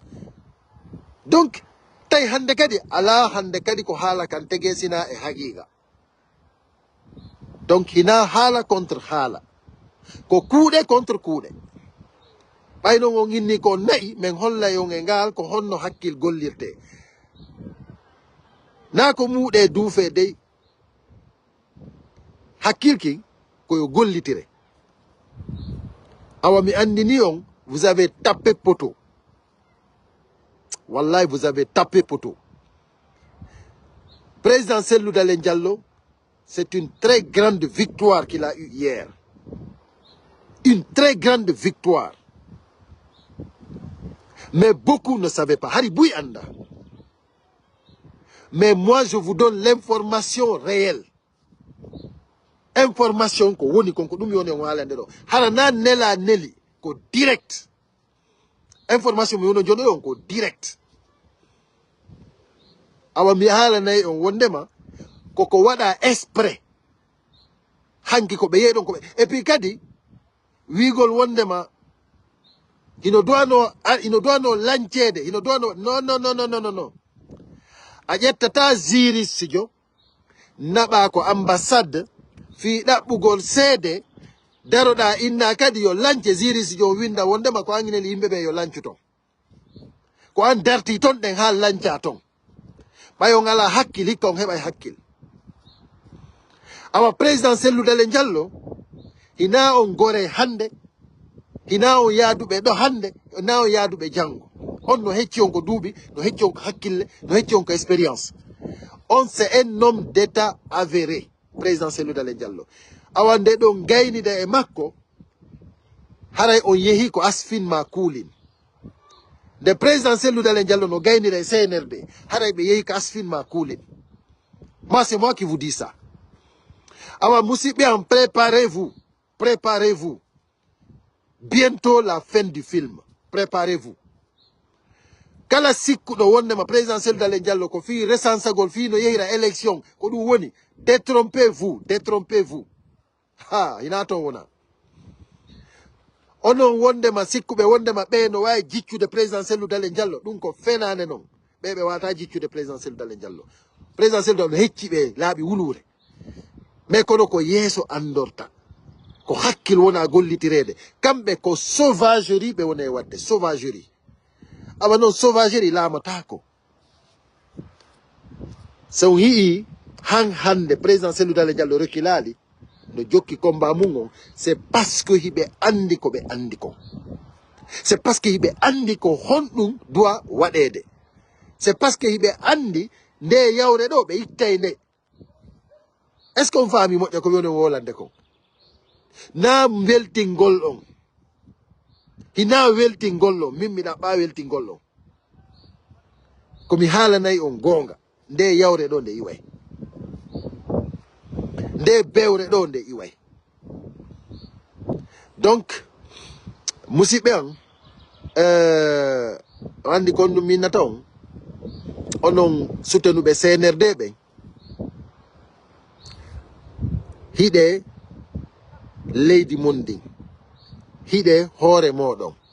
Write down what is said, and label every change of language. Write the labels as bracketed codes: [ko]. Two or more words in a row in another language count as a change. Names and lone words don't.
[ff] Donc tawi hande kadi ala hande kadi ko haala kan tegesina e haqiqa Donc hina hala contre hala ko kuuɗe contre kuuɗe ɓayno ngo ginni ko nayi min holla yo nge ngal ko honno hakkil gollirte na ko muuɗe duufe dey hakkilki koyo gollitire awa mi andini on [fr] vous avez tapé poteau wallahi vous avez tapé poteau président Cellou Dalein Diallo c'est une très grande victoire qu'il a eue hier une très grande victoire mais beaucoup ne savaient pas [ff] hari buy anda [fr] mais moi je vous donne l'information réelle information [ff] ko woni konko ɗum yoni on haalande ɗo hara na nela neli ko direct information mi wono joni on ko direct awa mi haalanayi on wondema koko waɗa exprès hanki ko ɓe yeeɗon koɓe et puis kadi wigol wondema ino doino lancede ino doino non a ƴettata Ziri Sidio naɓa ko ambassade fi ɗaɓɓugol seede daroɗa inna kadi yo lance Ziri Sidio winda wondema ko angineli yimɓe ɓe yo lancu ton ko an darti ton ɗen ha lanca ton ɓayo ngala hakkil hikka on heɓay hakkil awa président Cellou Dalein Diallo hina on gore hande hina on yaaduɓe ɗo hande hina on yaaduɓe janggo on no hecci on ko duuɓi no hecci on ko hakkille no hecci on ko expérience on [fr] c'est un homme d'état avéré [ff] président Cellou Dalein Diallo awa nde ɗo gaynida e makko haray on yeehi ko asfin ma kuulin nde président Cellou Dalein Diallo no gaynida e CNRD haray ɓe yeehi ko asfin ma kuulin [fr] moi c'est moi qui vous dis ça [ff] awa musidɓe am [fr] préparez-vous bientôt la fin du film préparez-vous [ff] kala sikkuɗo wondema président Cellou Dalein Diallo ko fi resansagol fi no yehira élection ko ɗum woni détrompez-vous ha hina ton wona onon wondema sikkuɓe wondema ɓe no wawi jiccude président Cellou Dalein Diallo ɗum ko fenane noon ɓe wata jiccude président Cellou Dalein Diallo président Cellou Dalein hecci ɓe laaɓi wulure mais kono ko yeeso andorta ko hakkil wona gollitirede kamɓe ko sauvagerie ɓe woni e wadde sauvagerie awa noon sauvagerie laamatako so yii hande président Cellou Dalein Diallo rekkilali no jokki combat mum on [fr] c'est parce que [ff] hiɓe andi ko ɓe andi kon [fr] c'est parce que [ff] hiɓe andi ko honɗum doit waɗede [fr] c'est parce que [ff] hiɓe andi nde yawre ɗo ɓe ittay nde [fr] est ce que on [ff] faami moƴƴa ko woni wolande kon na weltingol on hina weltingol on min mi ɗaɓɓa weltingol on komi haalanayi on goonga nde yawre ɗo nde iway nde bewre ɗo nde iway donc musidɓe an andi kon ɗum minnata on onon sutenuɓe CNRD ɓen hiɗe leydi mon ndin hiɗe hoore moɗon